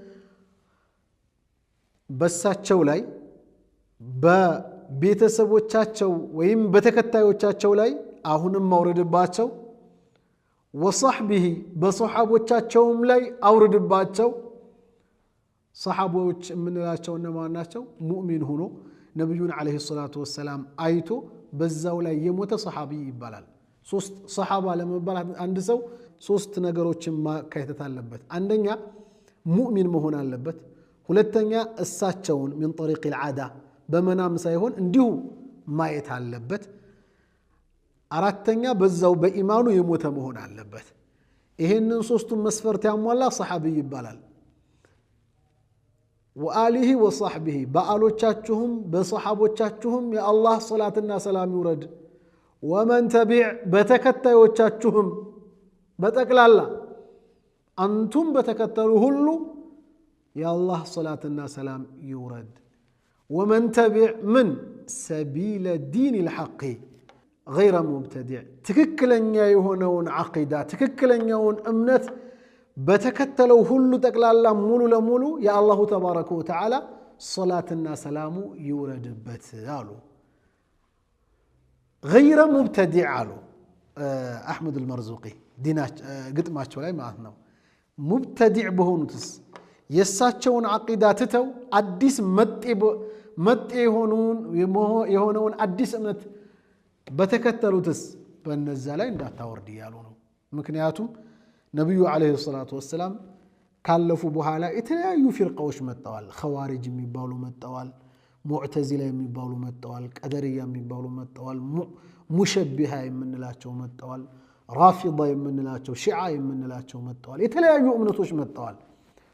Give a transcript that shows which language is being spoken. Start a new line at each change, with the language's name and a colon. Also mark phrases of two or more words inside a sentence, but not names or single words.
Amharic: በሳቸው ላይ በቤተሰቦቻቸው ወይም በተከታዮቻቸው ላይ አሁንም ማውረድባቸው ወصحبه በሷሐቦቻቸውም ላይ አውርድባቸው ሷሐቦች ምንላቸው እነማን ናቸው ሙእሚን ሆኖ ነብዩን
Arabic: عليه الصلاة والسلام
Amharic: አይቶ በዛው ላይ የሞተ ሷሐቢ ይባላል ሶስት ሷሐባ ለመባል አንድ ሰው ሶስት ነገሮችን ማካተት አለበት አንደኛ ሙእሚን መሆን አለበት ሁለተኛ እሳቸውን
Arabic: من طريق العاده
Amharic: በመናም ሳይሆን እንዲሁ ማየት አለበት አራተኛ በዛው በኢማኑ የሞተ መሆን አለበት ይሄንን ሶስቱን መስፈርት ያሟላ ሷሐቢ ይባላል
Arabic: وآله وصحبه
Amharic: በአሎቻችሁም በሷሐቦቻችሁም የአላህ ሶላትና ሰላም ይውረድ
Arabic: ومن تبع
Amharic: በተከታዮቻችሁም በጠቅላላ አንቱም በተከተሉ ሁሉ የአላህ ሶላትና ሰላም ይውረድ
Arabic: ومن تبع من سبيل دين الحق غير مبتدع
Amharic: ትክክለኛ የሆነውን አቂዳ ትክክለኛውን እምነት በተከተለው ሁሉ ጠቅላላ ሙሉ ለሙሉ የአላሁ
Arabic: تبارك وتعالى
Amharic: ሶላትና ሰላሙ ይውረድበት አሉ
Arabic: غير مبتدع
Amharic: አሉ አህመድ አልመርዙቂ ግጥማቸው ላይ ማለት ነው ሙብተዲዕ በሆኑትስ የሳቸውን አቂዳ ትተው አዲስ መጤ የሆነውን አዲስ እምነት በተከተሉትስ በእነዛ ላይ እንዳታወርድ ያሉ ነው ምክንያቱም ነብዩ
Arabic: عليه الصلاة والسلام
Amharic: ካለፉ በኋላ የተለያዩ ፊርቃዎች መጣዋል ኸዋሪጅ የሚባሉ መጣዋል ሙዕተዚላ የሚባሉ መጣዋል ቀደርያ የሚባሉ መጣዋል ሙሸቢሃ የምንላቸው መጣዋል ራፊዳ የምንላቸው ሺዓ የምንላቸው መጣዋል የተለያዩ እምነቶች መጣዋል